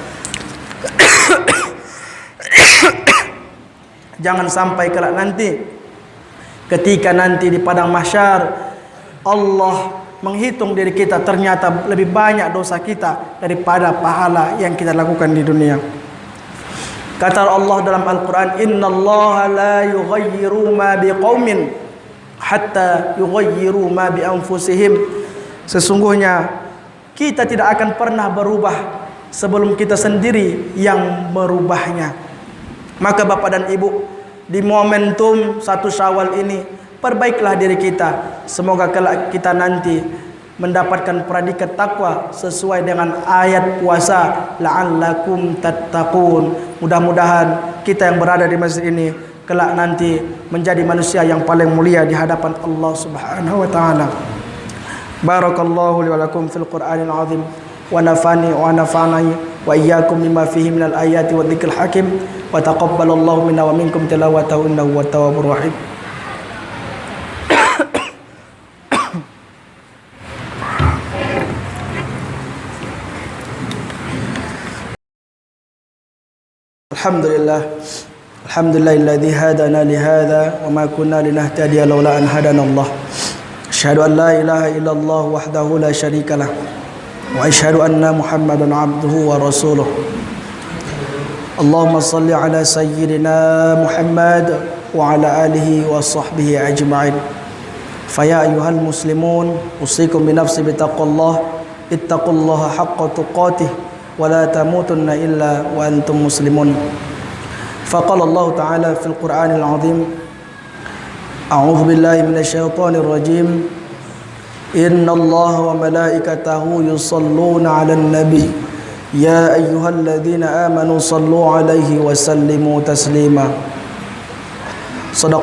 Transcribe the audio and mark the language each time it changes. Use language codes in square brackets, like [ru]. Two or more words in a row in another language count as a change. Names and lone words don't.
[id] Jangan sampai kelak nanti, ketika nanti di padang mahsyar Allah menghitung diri kita, ternyata lebih banyak dosa kita daripada pahala yang kita lakukan di dunia. Kata Allah dalam Al-Quran, [ar] إن الله لا يغير ما بقوم حتى يغيروا ما بأنفسهم. [id] Sesungguhnya kita tidak akan pernah berubah sebelum kita sendiri yang merubahnya. Maka Bapak dan Ibu, di momentum 1 Syawal ini, perbaiklah diri kita. Semoga kelak kita nanti mendapatkan predikat takwa sesuai dengan ayat puasa, [ar] لعلكم تتقون. [id] Mudah-mudahan kita yang berada di masjid ini kelak nanti menjadi manusia yang paling mulia di hadapan Allah [ar] سبحانه وتعالى. بارك الله لي ولكم في القرآن العظيم ونفعني وإياكم بما فيه من الآيات والذكر الحكيم وتقبل الله مني ومنكم تلاوته إنه هو التواب الرحيم. الحمد لله الذي هدانا لهذا وما كنا لنهتدي لولا أن هدانا الله. أشهد أن لا إله إلا الله وحده لا شريك له وأشهد أن محمدا عبده ورسوله. اللهم صل على سيدنا محمد وعلى آله وصحبه أجمعين. فيا أيها المسلمون أوصيكم بنفسي بتقوى الله, اتقوا الله حق تقاته ولا تموتن إلا وأنتم مسلمون. فقال الله تعالى في القرآن العظيم أعوذ بالله من الشيطان الرجيم إن الله وملائكته يصلون على النبي يا أيها الذين آمنوا صلوا عليه وسلموا تسليما صدق